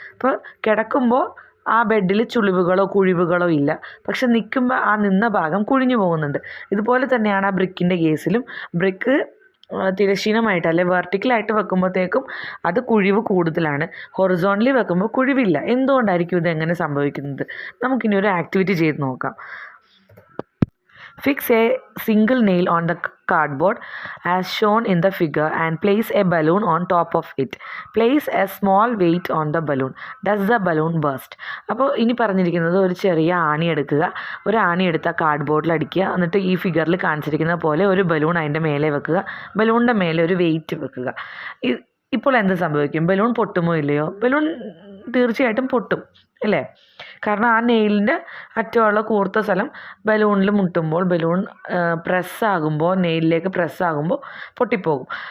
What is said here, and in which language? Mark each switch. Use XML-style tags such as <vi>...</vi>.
<ml>അപ്പോൾ കിടക്കുമ്പോൾ ആ ബെഡിൽ ചുളിവുകളോ കുഴിവുകളോ ഇല്ല, പക്ഷെ നിൽക്കുമ്പോൾ ആ നിന്ന ഭാഗം കുഴിഞ്ഞു പോകുന്നുണ്ട്. ഇതുപോലെ തന്നെയാണ് ആ ബ്രിക്കിൻ്റെ കേസിലും. ബ്രിക്ക് തിരശ്ചീനമായിട്ട് അല്ലെ വെർട്ടിക്കലായിട്ട് വെക്കുമ്പോഴത്തേക്കും അത് കുഴിവ് കൂടുതലാണ്, ഹൊറിസോണ്ടലി വെക്കുമ്പോൾ കുഴിവില്ല. എന്തുകൊണ്ടായിരിക്കും ഇത് എങ്ങനെ സംഭവിക്കുന്നത്? നമുക്കിനി ഒരു ആക്ടിവിറ്റി ചെയ്ത് നോക്കാം.</ml> <en>Fix a single nail on the cardboard as shown in the figure and place a balloon on top of it. Place a small weight on the balloon. Does the balloon burst?</en> <ml>അപ്പോൾ ഇനി പറഞ്ഞിരിക്കുന്നത്, ഒരു ചെറിയ ആണി എടുക്കുക, ഒരു ആണി എടുത്ത കാർഡ്ബോർഡിൽ അടിക്കുക, എന്നിട്ട് ഈ ഫിഗറിൽ കാണിച്ചിരിക്കുന്ന പോലെ ഒരു ബലൂൺ അതിൻ്റെ മേലെ വെക്കുക, ബലൂണിൻ്റെ മേലെ ഒരു വെയിറ്റ് വെക്കുക. ഇപ്പോൾ എന്ത് സംഭവിക്കും? ബലൂൺ പൊട്ടുമോ ഇല്ലയോ? ബലൂൺ തീർച്ചയായിട്ടും പൊട്ടും അല്ലേ? കാരണം ആ നെയിലിൻ്റെ അറ്റമുള്ള കൂർത്ത സ്ഥലം ബലൂണിൽ മുട്ടുമ്പോൾ, ബലൂൺ പ്രസ്സാകുമ്പോൾ, നെയിലിലേക്ക് പ്രസ്സാകുമ്പോൾ പൊട്ടിപ്പോകും.</ml>